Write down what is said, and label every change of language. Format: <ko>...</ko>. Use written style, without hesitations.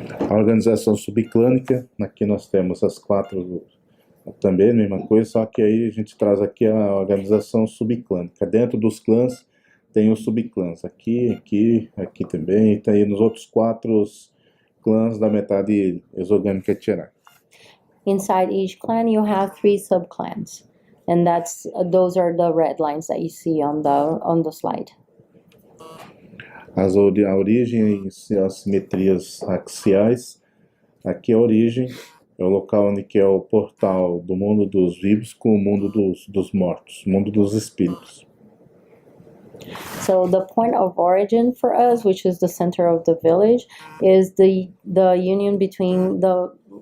<pt>A organização subclânica, aqui nós temos as 4 também, a mesma coisa, só que aí a gente traz aqui a organização subclânica. Dentro dos clãs tem os subclãs, aqui também, e tem nos outros 4 clãs da metade exogâmica Etcherai.</pt> <en>Inside each clan you have 3 subclans, and those are the red lines that you see on the slide.</en> <pt>A origem e as simetrias axiais, aqui a origem é o local onde que é o portal do mundo dos vivos com o mundo dos mortos, o mundo dos espíritos.</pt> <en>So the point of origin for us, which is the center of the village, is the union between the</en>